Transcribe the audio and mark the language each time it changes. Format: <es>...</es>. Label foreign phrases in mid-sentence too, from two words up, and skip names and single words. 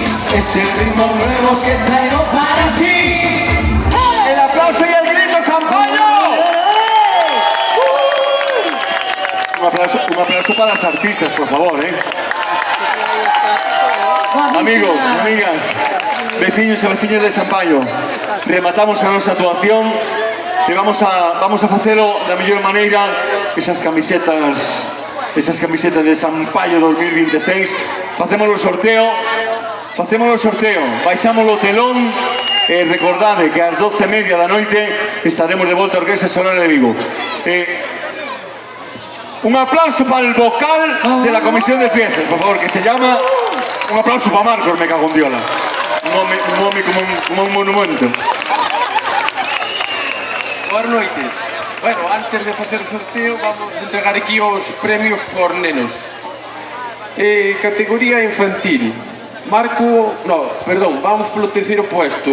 <es>es el ritmo nuevo que traigo para ti. El aplauso y el grito, Sampaio. Un aplauso para las artistas, por favor, Amigos, amigas, vecinos y vecinas de Sampaio,</es> <gl>rematamos a nosa actuación e vamos a facelo da mellor maneira. Esas camisetas de Sampaio 2026, facémolo o sorteo, baixámolo o telón e recordade que ás 12:30 da noite estaremos de volta a Orquesta Sonora de Vigo.</gl> <es>Un aplauso para el vocal de la comisión de fiestas, por favor, que se llama... Un aplauso para Marcos, me cago en Diola.</es> <gl>Un home como un monumento. Boas noites. Bueno, antes de facer o sorteo, vamos a entregar aquí os premios por nenos. Categoría infantil. Vamos polo terceiro puesto.</gl>